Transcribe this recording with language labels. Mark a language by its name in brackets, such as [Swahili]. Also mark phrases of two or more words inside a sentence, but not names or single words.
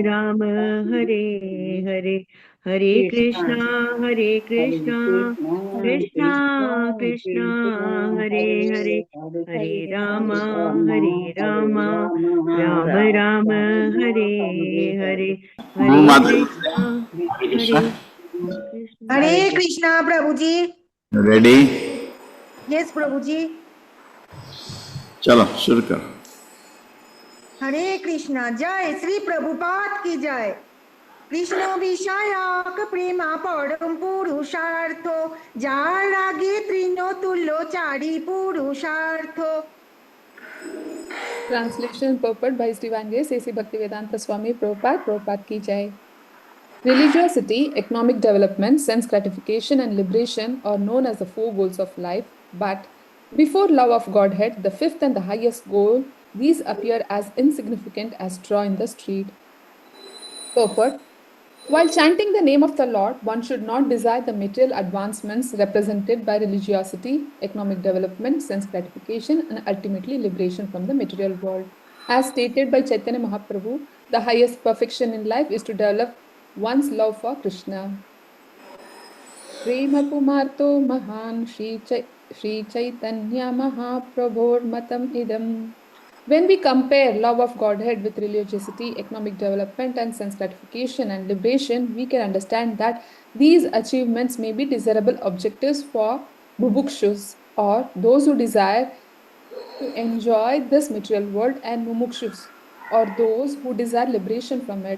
[Sanskrit] राम Rama, Hare Hare, Hare कृष्णा Krishna, Hare हरे Krishna, कृष्णा कृष्णा Krishna कृष्णा Krishna, हरे Hare Hare, हरे, Hare हरे Rama, राम Hare हरे Rama, राम, Rama राम Rama, राम Hare हरे हरे, Hare, Guru Hare Mata, Krishna, Hare Hare Krishna. Krishna. हरे हरे कृष्ण। [Hindi] कृष्णा प्रभु जी। [English] Ready? [Hindi] यस प्रभु जी। चलो शुरू करो। हरे कृष्णा, जय श्री प्रभुपाद की जय। [Bangla] কৃষ্ণ বিষয়ক প্রেমা পরম পুরুষার্থ, যার আগে তৃণতুল্য চারি পুরুষার্থ। [English] Translation and purport by His Divine Grace A.C. Bhaktivedanta Swami Prabhupada, [Hindi] प्रभुपाद की जय. [English] Religiosity, economic development, sense gratification, and liberation are known as the four goals of life. But before love of Godhead, the fifth and the highest goal, these appear as insignificant as straw in the street. Purport. While chanting the name of the Lord, one should not desire the material advancements represented by religiosity, economic development, sense gratification, and ultimately liberation from the material world. As stated by Chaitanya Mahaprabhu, the highest perfection in life is to develop one's love for Krishna. [Sanskrit] प्रेमा पुमर्थो महान् श्री चैतन्य महाप्रभोर् मतम् इदम्. [English] When we compare love of Godhead with religiosity, economic development, and sense gratification and liberation, we can understand that these achievements may be desirable objectives for bubukshus or those who desire to enjoy this material world, and mumukshus or those who desire liberation from it.